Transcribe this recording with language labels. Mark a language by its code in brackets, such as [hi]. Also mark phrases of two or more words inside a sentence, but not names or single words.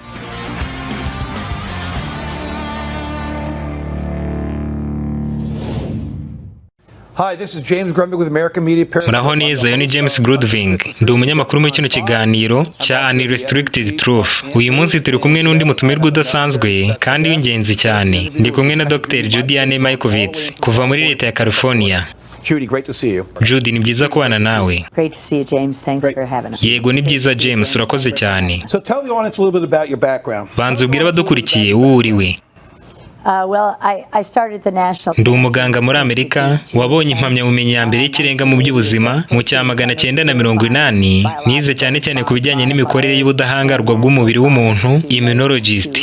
[en] Hi, this is James Grunwald with American Media. [rw] Muraho neza, yo ni James Grudving. Ndi umunyamakuru muri kino kiganiro cya Unrestricted Truth. Uyu munsi turi kumwe n'undi mutumirwa udasanzwe kandi w'ingenzi cyane. Ndi kumwe na Dr. Judiane Mikovits kuva muri leta ya California. [en] Judy, great to see you. [rw] Judy, ni byiza kubana nawe. [en] Great to see you, James. Thanks for having us. [rw] Yego, ni byiza James, urakoze cyane. [en] So tell the audience a little bit about your background. [rw] Banza ubwire abadukurikiye uwo uriwe. Ndi umuganga muri Amerika wabonye impamyabumenyi ya mbere y'ikirenga mu by'ubuzima mu cya 1980. Nize cyane cyane ku bijyanye n'imikorere y'ubudahangarwa bw'umubiri w'umuntu, immunologist.